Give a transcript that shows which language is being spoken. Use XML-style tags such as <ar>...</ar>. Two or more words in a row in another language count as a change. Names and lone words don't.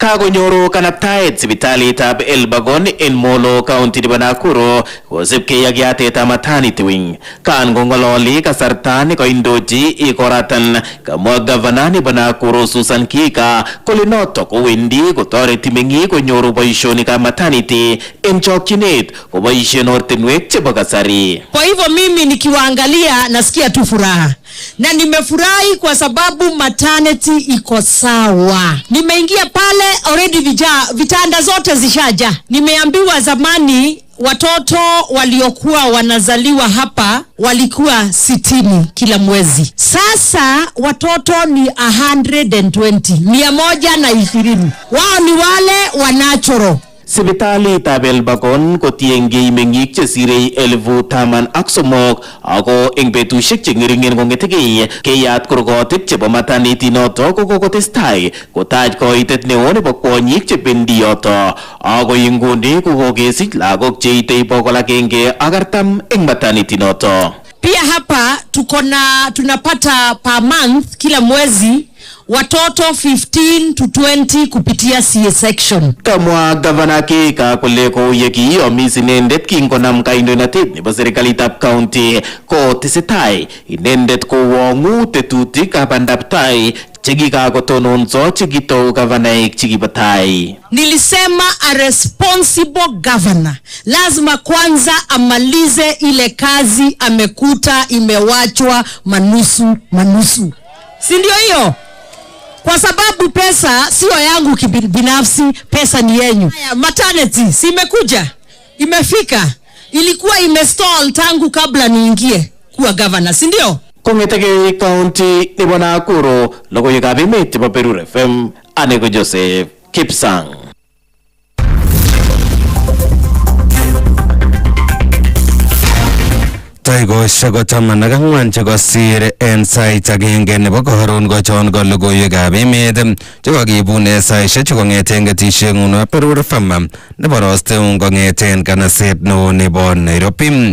<kln>Kagonyoru kanaptaet sipitalitab Elbagon en Molo County nebo Nakuru kosipkei ak yatetab</kln> <en>maternity wing.</en> <kln>Kan kong'ololi kasarta nekoindochi ikoratan kamwa gavana nebo Nakuru Susan Kika kole notok kowendi kotoreti meng'ik konyoru boishonikab maternity en chokchinet koboishen ortinwek chebo kasari.</kln> <sw>Kwa hivyo mimi nikiwaangalia nasikia tu furaha. Na nimefurahi kwa sababu maternity iko sawa. Nimeingia pale already vitanda zote zishaja. Nimeambiwa zamani watoto waliokuwa wanazaliwa hapa walikuwa 60 kila mwezi. Sasa watoto ni 120. Wao ni wale wa natural.</sw> <kln>Sipitalitab Elbagon kotiengei meng'ik chesirei 10,000 ako eng betusiek cheng'ering'en kong'etegei keyat kurgotik chebo maternity noto kokokotestai kotach koitet neo nebo kwonyik chebendi yoto ako inguni kokokesich lagok cheitei 140 eng maternity noto.</kln> <sw>Pia hapa tunapata</sw> <en>per month</en> <sw>kila mwezi watoto 15 to 20 kupitia</sw> <en>CS section.</en> <kln>Kamwa Gavana Kika kole kouye kiyomis inendet kingonam kandoinatet nebo serikalitab county ko tesetai inendet kowong'u tetutikab bandaptai chekikakotononso chekitou gavanaik chekibatai.</kln> <sw>Nilisema</sw> <en>a responsible governor</en> <sw>lazima kwanza amalize ile kazi amekuta imewachwa manusu. Si ndio hiyo? Kwa sababu pesa sio yangu binafsi, pesa ni yenyu. Maternity si imekuja, imefika, ilikuwa imestall tangu kabla niingie kuwa governor, si ndio?</sw> <kln>Kong'etegei county nebo Nakuru, logoiwekab emet chebo Perur FM, Anego Joseph Kipsang. Taikoshek 14 chekosir en sait agenge nebo koron kochon ko logoiwekab emet chekakibune saishek chekong'eten ketishek ng'uno Perur FM nebo rosteun kong'eten kanaset neo nebo Nairobi.</kln>